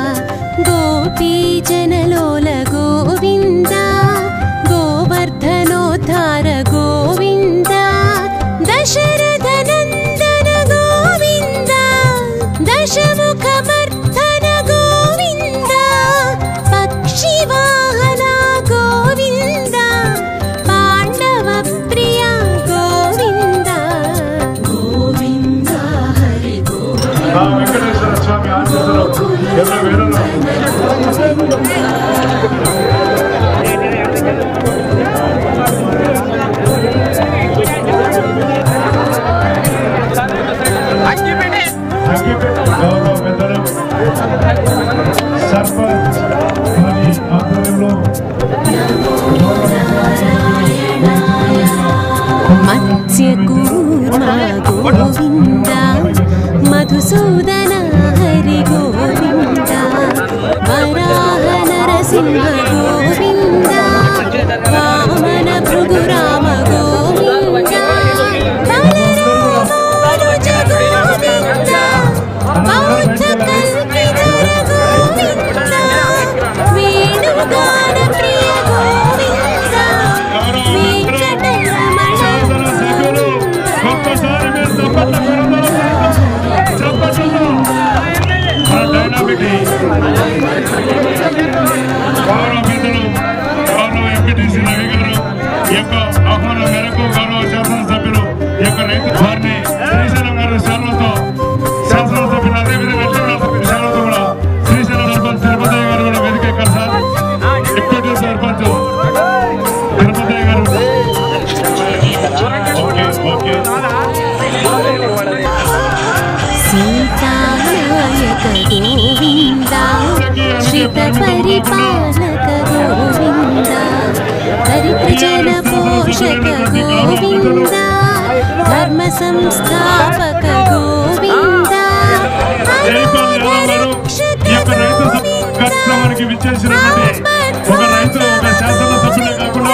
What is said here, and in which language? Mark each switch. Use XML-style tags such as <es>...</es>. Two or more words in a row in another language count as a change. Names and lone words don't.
<sa>गोपीजनलोल गोविंद गोवर्धनोद्धार गोविंद दशरथनन्दन गोविंद दशमुखमर्धन गोविंद पक्षिवाहन गोविंद पाण्डव प्रिया</sa> <te>వెంకటేశ్వర స్వామి ఆశీస్సులు గౌరవ పెద్దలు సర్పంచ్ వారి ఆధ్వర్యంలో</te> <sa>मत्स्यकूर्मा गोविंद मधुसूदन हरि गोविंद वराह नरसिंह गोविंद वामन भृगुराम गोविंद बलरामानुज गोविंद बौद्ध कल्पिधर गोविंद वेणुगान प्रिय गोविंद</sa> <te>గౌరవ ఎంపీటీసీ రవి గారు ఈ యొక్క ఆహ్వానం మేరకు గౌరవ శాసనసభ్యులు ఈ యొక్క రైతు వారిని శ్రీశైలం గారు శాలతో శాసనసభ్యులు అదేవిధంగా శాలతో కూడా శ్రీశైలం సర్పంచ్ తిరుపతయ్య గారు కూడా వేదిక ఎక్కారు సార్. డిప్యూటీ సర్పంచ్ తిరుపతయ్య గారు ఓకే</te> <sa>सीतानायक गोविंद श्रित परिपालक गोविंद परित्रजन पोषक गोविंद धर्म संस्थापक गोविंद</sa> <te>కార్యక్రమానికి విచ్చేసినటువంటి ఒక రైతు ఒక శాసనసభ్యులే కాకుండా</te>